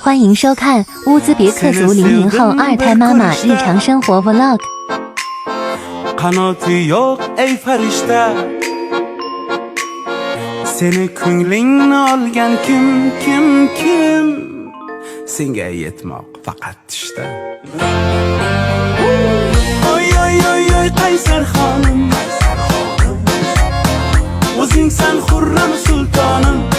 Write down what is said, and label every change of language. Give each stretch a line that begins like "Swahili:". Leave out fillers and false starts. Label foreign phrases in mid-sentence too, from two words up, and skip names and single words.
Chinese: 欢迎收看乌兹别克族00后二胎妈妈日常生活 Vlog。
Uzbek: Qanoti yo'q ey farishta, seni ko'nglingni olgan kim? Senga yetmoq faqat tushda. Oy qaysar xonim, o'zing san Xurram sultonim.